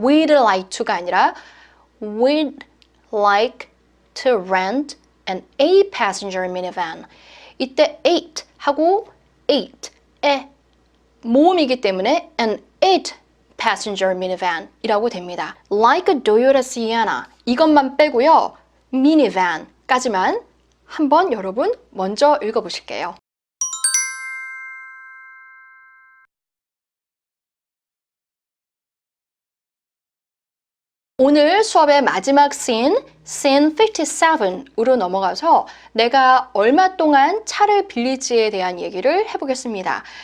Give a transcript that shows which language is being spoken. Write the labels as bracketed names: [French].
[English] We'd like to가 [Korean] 아니라 [English] We'd like to rent an 8-passenger minivan. [Korean] 이때 8 하고 8의 모음이기 때문에 [English] an 8-passenger minivan [Korean] 이라고 됩니다. [English] Like a Toyota Sienna [Korean] 이것만 빼고요. minivan까지만 한번 여러분 먼저 읽어보실게요. 오늘 수업의 마지막 scene 57으로 넘어가서 내가 얼마 동안 차를 빌릴지에 대한 얘기를 해보겠습니다.